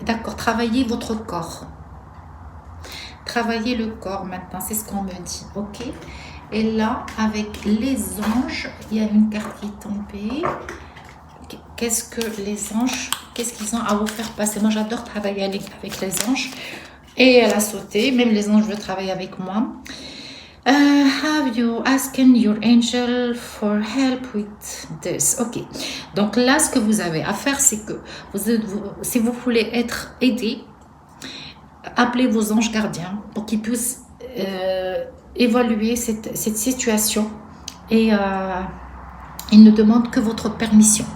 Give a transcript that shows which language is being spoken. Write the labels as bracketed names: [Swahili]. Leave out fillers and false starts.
[French] D'accord, travaillez votre corps. Travaillez le corps maintenant, c'est ce qu'on me dit, ok? Et là, avec les anges, il y a une carte qui est tombée. Qu'est-ce que les anges, qu'est-ce qu'ils ont à vous faire passer? Moi, j'adore travailler avec les anges. Et elle a sauté, même les anges veulent travailler avec moi. [English] Have you asking your angel for help with this? Ok. [French] Donc là, ce que vous avez à faire, c'est que si vous voulez être aidé, appelez vos anges gardiens pour qu'ils puissent évaluer cette situation et ils ne demandent que votre permission.